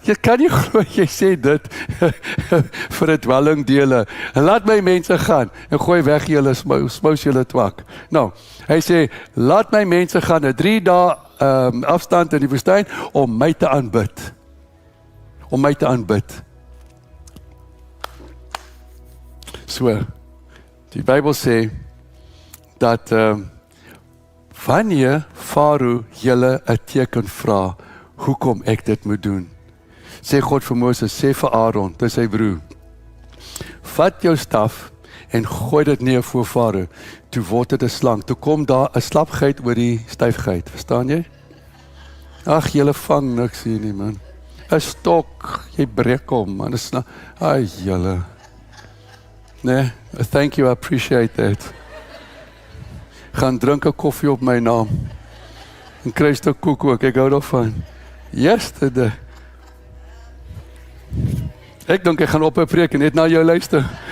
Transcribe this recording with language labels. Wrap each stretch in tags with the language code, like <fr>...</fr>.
<af>Jy kan nie glo jy sê dit vir 'n dwellingdele. Laat my mense gaan en gooi weg julle smous julle twak. Nou, hy sê, laat my mense gaan 'n 3 dae afstand in die woestyn om my te aanbid. So, die Bybel sê dat wanneer Farao julle 'n teken vra, hoekom ek dit moet doen? Sê God vir Moses, sê vir Aaron, dis sy broer, vat jou staf en gooi dit neer voor Farao. Toe word dit 'n slang. Toe kom daar 'n slapgeit oor die styfgeit. Verstaan jy? Ag, julle vang niks hier nie, man. 'n Stok, jy breek hom, man. Dis ai julle. Nee,</af> <en>thank you, I appreciate that.</en> <af>Gaan drink 'n koffie op my naam. En kry 'n stuk koek ook, ek hou daarvan. Yesterday. Ek dink ek gaan op 'n preek en net na jou luister.</af>